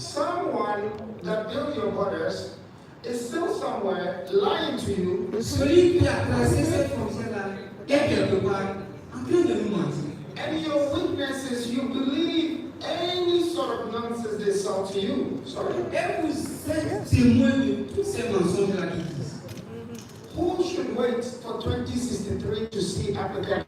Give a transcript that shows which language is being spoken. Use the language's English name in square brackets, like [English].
[English] Someone that built your borders is still somewhere lying to you. [French] Celui qui a tracé cette frontière-là est quelque part en train de nous mentir. [English] And your witnesses, you believe any sort of nonsense they sell to you. Sorry. [French] Et vous êtes témoins de tous ces mensonges-là qui disent. [English] Who should wait for 2063 to see Africa?